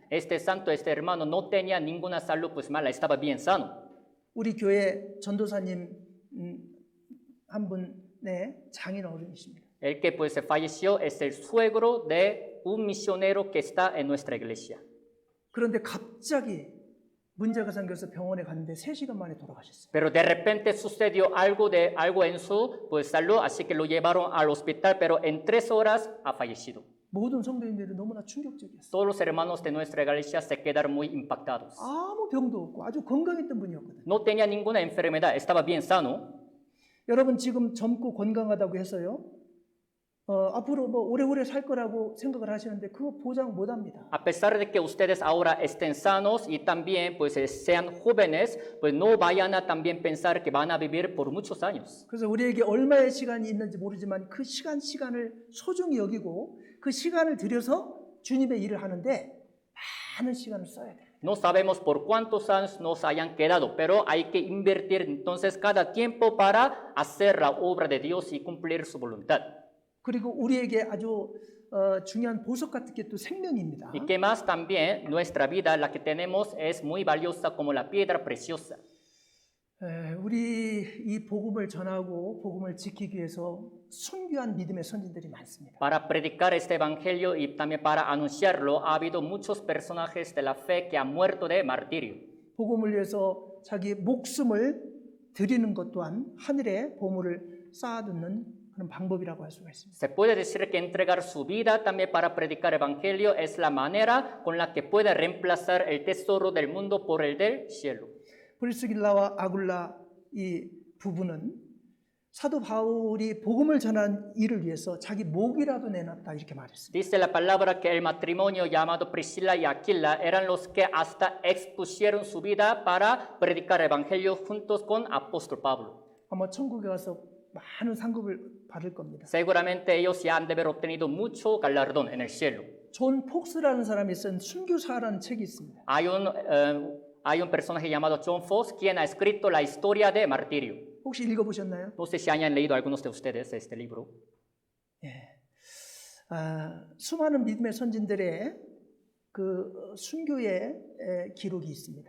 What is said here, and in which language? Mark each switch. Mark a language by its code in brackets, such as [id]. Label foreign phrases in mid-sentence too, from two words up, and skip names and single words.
[es] Este santo, este hermano, no tenía ninguna salud pues mala, estaba bien sano. [ko] 우리 교회 전도사님 한 분의 장인 어른이십니다. [es] El que pues falleció es el suegro de un misionero que está en nuestra iglesia. [ko] 그런데 갑자기 문제가 생겨서 병원에 갔는데 3시간 만에 돌아가셨어요. [es] Pero de repente sucedió algo en su pues salud, así que lo llevaron al hospital, pero en 3 horas ha fallecido. [ko] 모든 성도님들이 너무나 충격적이었어요. [es] Todos los hermanos de nuestra iglesia se quedaron muy impactados. [ko] 아무 병도 없고 아주 건강했던 분이었거든요. [es] No tenía ninguna enfermedad, estaba bien sano. [ko] 여러분 지금 젊고 건강하다고 해서요. 앞으로 뭐 오래오래 살 거라고 생각을 하시는데 그거 보장 못 합니다. [es] A pesar de que ustedes ahora estén sanos y también pues sean jóvenes, pues no vayan a también pensar que van a vivir por muchos años. [ko] 그래서 우리에게 얼마의 시간이 있는지 모르지만 그 시간을 소중히 여기고 그 시간을 들여서 주님의 일을 하는데 많은 시간을 써야 돼요. [es] No sabemos por cuántos años nos hayan quedado, pero hay que invertir entonces cada tiempo para hacer la obra de Dios y cumplir su voluntad. [ko] 그리고 우리에게 아주 중요한 보석 같은 게 또 생명입니다. [es] Y que más también nuestra vida, la que tenemos, es muy valiosa como la piedra preciosa. [ko] 우리 이 복음을 전하고 복음을 지키기 위해서 순교한 믿음의 선진들이 많습니다. [es] Para predicar este evangelio y también para anunciarlo, ha habido muchos personajes de la fe que han muerto de martirio. [ko] 복음을 위해서 자기 목숨을 드리는 것 또한 하늘의 보물을 쌓아두는 그런 방법이라고 할 수가 있습니다. [es] Se puede decir que entregar su vida también para predicar evangelio es la manera con la que puede reemplazar el tesoro del mundo por el del cielo. [ko] 브리스길라와 아굴라 이 부부는 사도 바울이 복음을 전한 일을 위해서 자기 목이라도 내놨다 이렇게 말했습니다. [es] Dice la palabra que el matrimonio llamado Priscila y Aquila eran los que hasta expusieron su vida para predicar evangelio juntos con apóstol Pablo. [ko] 아마 천국에 가서 많은 상급을 받을 겁니다. [es] Seguramente ellos ya han de haber obtenido mucho galardón en el cielo. [ko] 존 폭스라는 사람이 쓴 순교사라는 책이 있습니다. [es] Hay un personaje llamado John Fox quien ha escrito la historia de martirio. [ko] 혹시 읽어보셨나요? [es] No sé si hayan leído algunos de ustedes este libro. [ko] 수많은 믿음의 선진들의 그 순교의 기록이 있습니다.